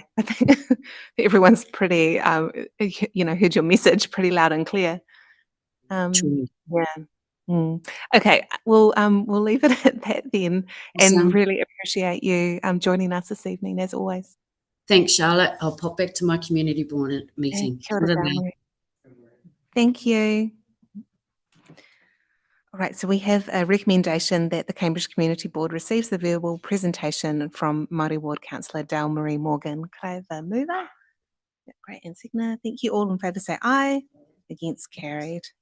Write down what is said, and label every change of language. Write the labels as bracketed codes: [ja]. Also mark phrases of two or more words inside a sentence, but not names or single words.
[en] I think everyone's pretty, heard your message pretty loud and clear. True. Yeah. Okay, we'll leave it at that then, and Awesome. really appreciate you joining us this evening as always. Thanks, Charlotte. I'll pop back to my community board meeting. [mi] Kia ora, Dale. [en] Thank you. All right, so we have a recommendation that the Cambridge Community Board receives the verbal presentation from Māori Ward Councillor Dale Marie Morgan. Could I have a mover? Yeah, great, and seconder. Thank you. All in favour say aye. Against, carried.